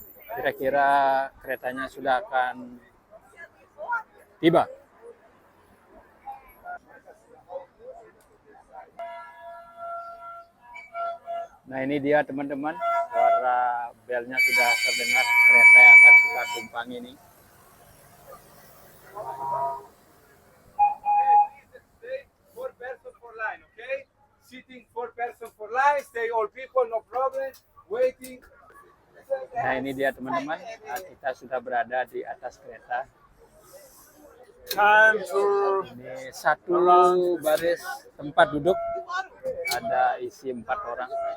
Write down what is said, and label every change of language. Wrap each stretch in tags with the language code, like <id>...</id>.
<id>Kira-kira keretanya sudah akan tiba. Nah ini dia teman-teman, suara belnya sudah terdengar, kereta yang akan kita tumpangi ini.</id> <en>Stay 4 person for line, okay? Sitting 4 person for line. Stay all people, no problem. Waiting.</en> <id>Nah ini dia teman-teman, kita sudah berada di atas kereta.</id> <en>Time for</en> <id>Ini satu baris tempat duduk, ada isi 4 orang.</id>